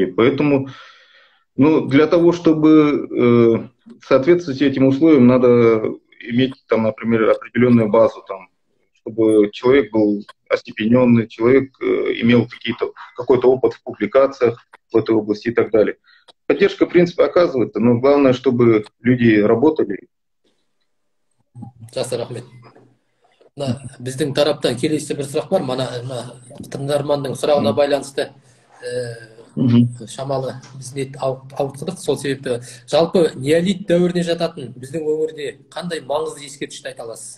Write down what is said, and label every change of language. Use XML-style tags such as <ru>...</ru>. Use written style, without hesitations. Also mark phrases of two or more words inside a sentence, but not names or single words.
<ru>Поэтому для того, чтобы соответствовать этим условиям, надо иметь там, например, определенную базу, там, чтобы человек был остепененный, человек имел какой-то опыт в публикациях в этой области и так далее. Поддержка, в принципе, оказывается, но главное, чтобы люди работали.</ru> <kk>Жақсы, рахмет. Біздің тараптан келесі бір сұрақ бар. Мана тыңдарманның сұрағына байланысты шамалы біз не ауытқыдық. Сол себепті жалпы неолит дәуіріне жататын біздің өңірде қандай маңызды ескерткішті айта аласыз?</kk>